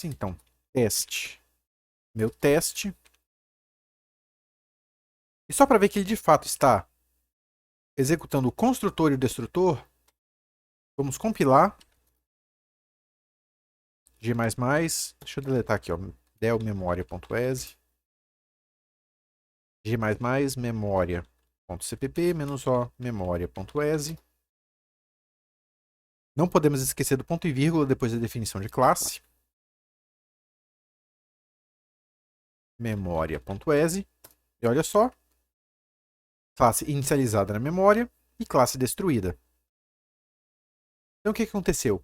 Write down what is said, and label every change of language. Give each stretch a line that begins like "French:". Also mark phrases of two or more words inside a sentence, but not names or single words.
Portuguese: Então, teste, meu teste. E só para ver que ele de fato está executando o construtor e o destrutor, vamos compilar. G++, deixa eu deletar aqui, ó, del memoria.exe. G++ memoria.cpp -o memoria.exe. Não podemos esquecer do ponto e vírgula depois da definição de classe. Memoria.exe. E olha só, classe inicializada na memória e classe destruída. Então o que aconteceu?